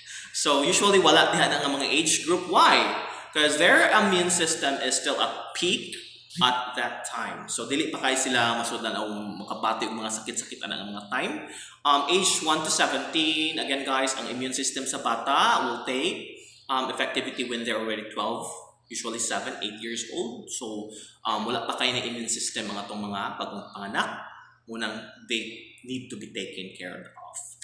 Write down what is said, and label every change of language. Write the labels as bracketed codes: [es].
[ceb] So usually wala diha na nga mga age group. [en] Why? Because their immune system is still at peak at that time. [ceb] So dili pa kay sila masudlan o makabati og mga sakit-sakit ana nga mga time. [en] Age 1 to 17, again guys, [ceb] ang immune system sa bata [en] will take effectivity when they're already 12, usually 7, 8 years old. [ceb] So wala pa kay na immune system mga tong mga bagong panganak, munang they need to be taken care of.